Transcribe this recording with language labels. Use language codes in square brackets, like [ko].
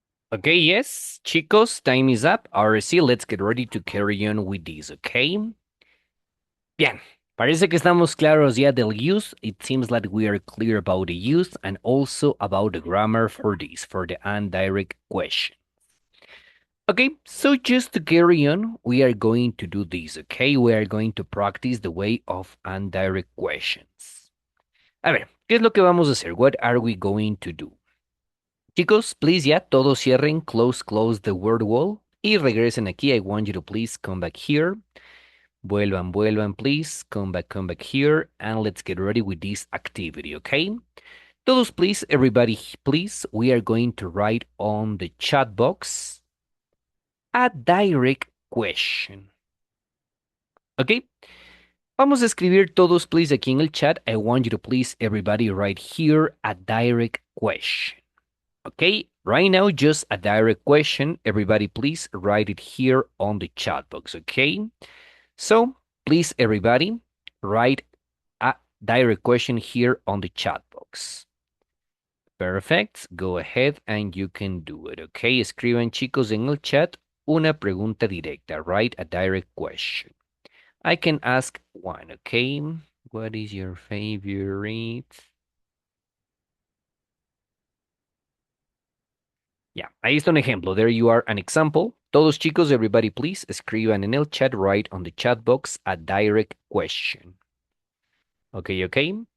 [en] Okay, yes, chicos, time is up. RC, let's get ready to carry on with this, okay? [es] Bien, parece que estamos claros ya del use. [en] It seems like we are clear about the use and also about the grammar for this, for the indirect question. Okay, so just to carry on, we are going to do this, okay? We are going to practice the way of indirect questions. [es] A ver, ¿qué es lo que vamos a hacer? [en] What are we going to do? Chicos, please, [es] ya, todos cierren, [en] close the word wall [es] y regresen aquí. [en] I want you to please come back here. [es] Vuelvan, [en] please. Come back here, and let's get ready with this activity, okay? [es] Todos, [en] please, everybody, please, we are going to write on the chat box a direct question, okay? [es] Vamos a escribir todos, please, aquí en el chat. [en] I want you to please, everybody, write here a direct question. Okay, right now, just a direct question. Everybody, please write it here on the chat box, okay? So, please, everybody, write a direct question here on the chat box. Perfect. Go ahead and you can do it, okay? [es] Escriban, chicos, en el chat una pregunta directa. [en] Write a direct question. I can ask one, okay? What is your favorite? [es] Ya, ahí está un ejemplo. [en] There you are, an example. [es] Todos chicos, [en] everybody please, [es] escriban en el chat, [en] write on the chat box a direct question. Okay, okay?